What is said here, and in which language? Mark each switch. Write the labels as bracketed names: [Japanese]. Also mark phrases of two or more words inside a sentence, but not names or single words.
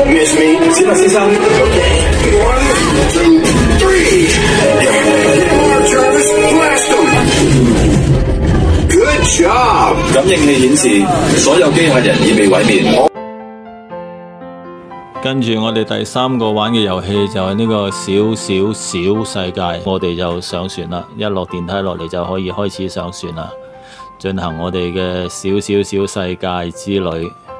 [English] Miss me? [Cantonese] 先啦，先生。 [English] Okay. 1, 2, 3. Get him on, Travis. Blast him. Good job. [Cantonese] 感應器顯示，所有機械人已被毀滅。跟住我哋第3個玩嘅遊戲就係呢個小世界，我哋就上船啦，一落電梯落嚟就可以開始上船啦，進行我哋嘅小世界之旅。